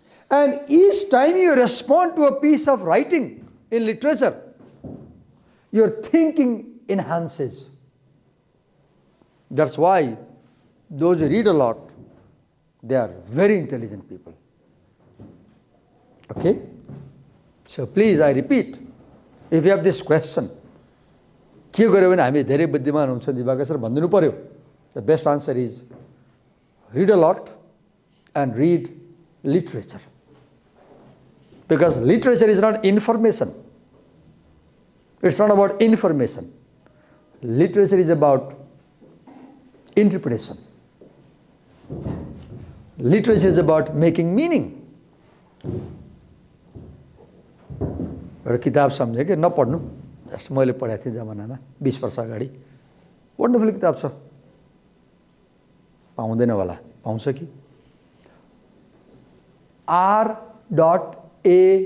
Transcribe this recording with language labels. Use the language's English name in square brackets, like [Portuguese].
[English] And each time you respond to a piece of writing in literature, your thinking enhances. That's why those who read a lot, they are very intelligent people. Okay? So please, I repeat, if you have this question, [Nepali] के गर्यो भने हामी धेरै बुद्धिमान हुन्छ Diwakar sir भन्दिनु पर्यो. [English] The best answer is read a lot and read literature. Because literature is not information. It's not about information. Literature is about interpretation. Literature is about making meaning. [Nepali] एउटा किताब सम्झेँ कि नपढ्नु, जस्ट मैले पढाएको थिएँ जमानामा 20 वर्ष अगाडि. वन्डरफुल किताब छ. पाउँदैन होला, पाउँछ कि? [English] R.A.